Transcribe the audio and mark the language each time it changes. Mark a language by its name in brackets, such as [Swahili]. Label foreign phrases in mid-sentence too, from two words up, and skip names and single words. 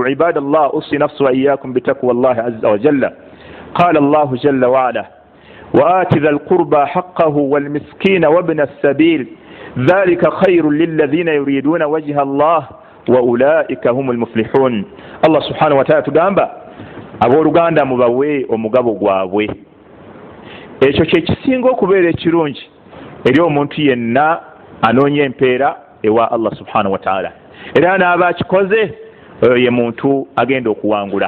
[Arabic] عباد الله، أوصي نفسي وإياكم بتقوى الله عز وجل. قال الله جل وعلا: وآت ذا القربى حقه والمسكين وابن السبيل ذلك خير للذين يريدون وجه الله وأولئك هم المفلحون. الله سبحانه وتعالى [Ganda] تugamba abooluganda mubawe omugabo gwabwe. Ekyo kye kisinga okubeera ekirungi eri omuntu yenna anoonya empeera ewa Allah [Arabic] سبحانه وتعالى. [Ganda] Era n'aba akikoze, oyo ye muntu agenda okuwangula.